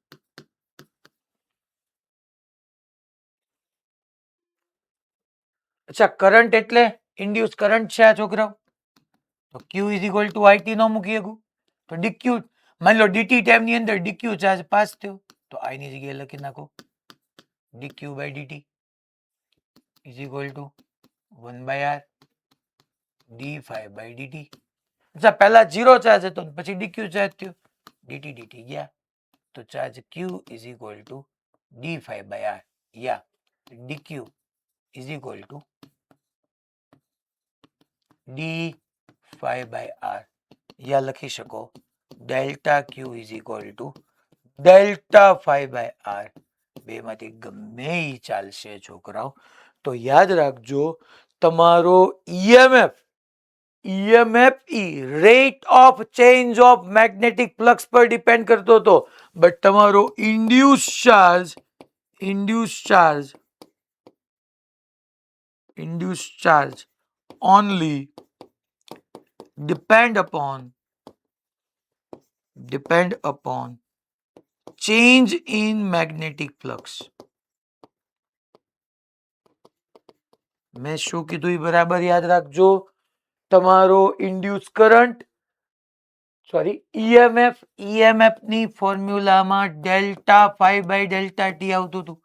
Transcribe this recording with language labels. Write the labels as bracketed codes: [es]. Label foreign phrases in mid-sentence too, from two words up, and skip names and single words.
[gu] અચ્છા કરંટ એટલે [en] induce current [gu] છે આ છોકરાઓ તો [en] Q is equal to IT [gu] ન મૂકી શકું તો dq માની લો dt ટાઈમ ની અંદર dq [en] charge pass [gu] થયો તો i ની જગ્યાએ લખી નાખો [en] dq by dt is equal to 1 by r d5 by dt. [gu] અચ્છા પહેલા 0 ચાર્જ હતો ને પછી dq ચાર્જ થયો dt dt ગયા તો ચાર્જ [en] q is equal to d5 by r [gu] યા [en] dq is equal to d5 by r [gu] યા લખી શકો [en] delta q is equal to delta 5 by r [gu] બેમાંથી ગમે ઈ ચાલશે છોકરાઓ. તો યાદ રાખજો તમારો EMF [en] rate of change of magnetic flux [gu] પર ડિપેન્ડ કરતો હતો બટ તમારો [en] induce charge only depend upon change in magnetic flux. [gu] મેં શું કીધું એ બરાબર યાદ રાખજો. તમારો [en] induce current EMF [gu] ની ફોર્મ્યુલામાં [en] delta 5 by delta t [gu] આવતું હતું.